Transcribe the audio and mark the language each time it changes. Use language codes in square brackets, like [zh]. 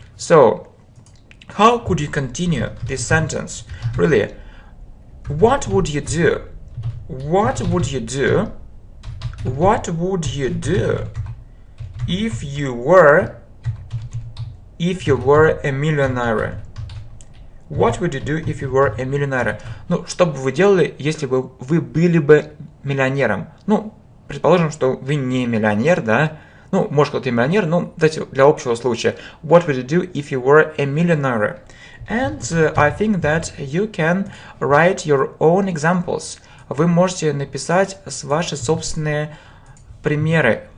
[en] So, how could you continue this sentence? Really, what would you do What would you do? What would you do if you were a millionaire? What would you do if you were a millionaire? [ru] Ну, что бы вы делали, если бы вы были бы миллионером? Ну, предположим, что вы не миллионер, да? Ну, может, кто-то и миллионер, но давайте для общего случая. [en] What would you do if you were a millionaire? And I think that you can write your own examples. [ru] Вы можете написать ваши собственные примеры.